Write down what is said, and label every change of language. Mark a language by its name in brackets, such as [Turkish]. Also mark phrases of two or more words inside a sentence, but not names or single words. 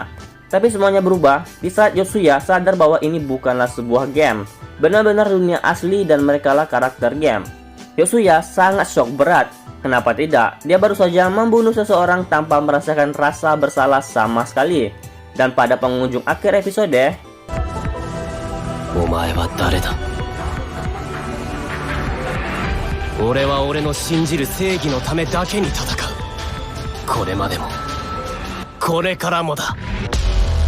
[Indonesian] Tapi semuanya berubah di saat Yotsuya sadar bahwa ini bukanlah sebuah game, benar-benar dunia asli dan merekalah karakter game. Yotsuya sangat shock berat. Kenapa tidak? Dia baru saja membunuh seseorang tanpa merasakan rasa bersalah sama sekali. Dan pada pengunjung akhir episode, [Japanese] "お前は誰だ?" 俺は俺の信じる正義のためだけに戦う。これまでもこれからもだ。